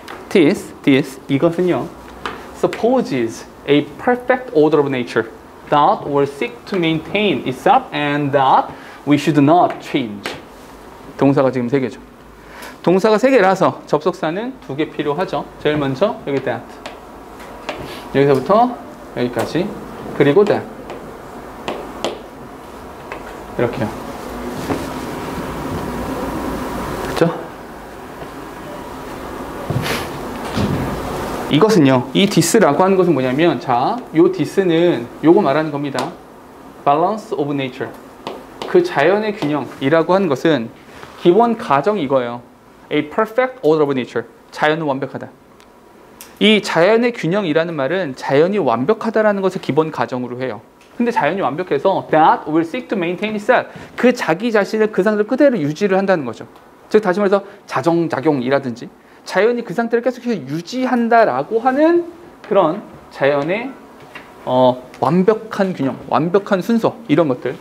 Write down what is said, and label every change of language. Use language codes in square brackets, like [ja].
[en] This [ko] 이것은요, [en] supposes a perfect order of nature that will seek to maintain itself and that we should not change. [ko] 동사가 지금 3개죠. 동사가 3개라서 접속사는 2개 필요하죠. 제일 먼저 여기 that. 여기서부터 여기까지. 그리고 that. 이렇게요. 그렇죠? 이것은요, 이 this라고 하는 것은 뭐냐면, 자, 요 this는 요거 말하는 겁니다. [en] balance of nature. [ko] 그 자연의 균형이라고 하는 것은 기본 가정이 이거예요. [en] A perfect order of nature. [ko] 자연은 완벽하다. 이 자연의 균형이라는 말은 자연이 완벽하다라는 것을 기본 가정으로 해요. 근데 자연이 완벽해서 [en] that will seek to maintain itself. [ko] 그 자기 자신을 그 상태로 그대로 유지를 한다는 거죠. 즉 다시 말해서 자정작용이라든지 자연이 그 상태를 계속해서 유지한다라고 하는 그런 자연의 완벽한 균형, 완벽한 순서, 이런 것들.